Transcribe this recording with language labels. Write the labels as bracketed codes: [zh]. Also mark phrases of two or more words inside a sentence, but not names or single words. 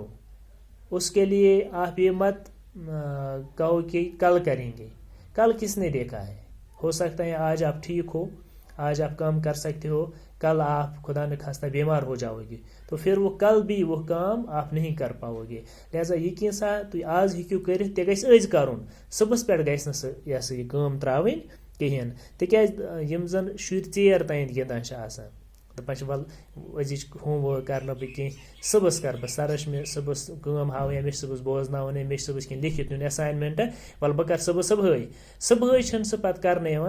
[ur] اس کے لیے آپ یہ مت کہو کہ کل کریں گے. کل کس نے دیکھا ہے؟ ہو سکتا ہے آج آپ ٹھیک ہو, آج آپ کام کر سکتے ہو, کل آپ خدا نخواستہ بیمار ہو جاؤ گے تو پھر وہ کل بھی وہ کام آپ نہیں کر پاؤ گے. [ks] لہذا یقین سا تُہۍ آز ہیٚکِو کٔرِتھ تہِ گژھِ أزۍ کَرُن, صُبحس پٮ۪ٹھ گژھِ نہٕ سُہ یہِ کٲم ترٛاوٕنۍ کِہیٖنۍ. تِکیٛازِ یِم زَن شُرۍ ژیر تانۍ گِنٛدان چھِ آسان دَپان چھِ وَلہٕ أزِچ [en] home work [ks] کَرٕ نہٕ بہٕ کینٛہہ, صُبحس کَرٕ بہٕ, سَرَس چھِ مےٚ صُبحس کٲم ہاوٕنۍ یا مےٚ چھِ صُبحس بوزناوُن یا مےٚ چھِ صُبحس کینٛہہ لیکھِتھ نیُن اٮ۪ساینمٮ۪نٛٹ, وَلہٕ بہٕ کَرٕ صُبحٲے چھِنہٕ سُہ پَتہٕ کَرنہٕ یِوان.